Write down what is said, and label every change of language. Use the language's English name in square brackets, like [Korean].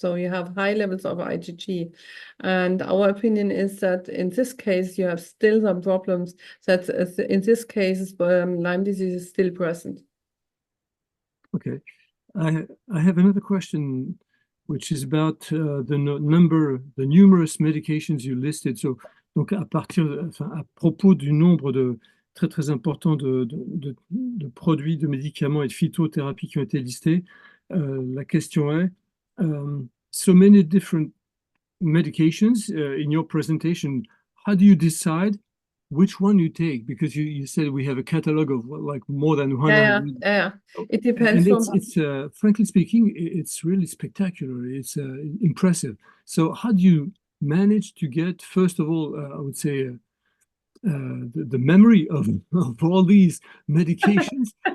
[English] So you have high levels of IgG. And our opinion is that in this case, you have still some problems, that in this case, Lyme disease is still present. Okay. I have another question, which is about the numerous medications you listed. [French] So, donc à propos du nombre très important de produits, de médicaments et de phytothérapies qui ont été listés, la question est, [English] so many different medications in your presentation, how do you decide which one you take? Because you said we have a catalog of like more than 100. Yeah. It depends. And it's frankly speaking, it's really spectacular. It's impressive. So how do you manage to get, first of all, I would say, the memory of all these medications?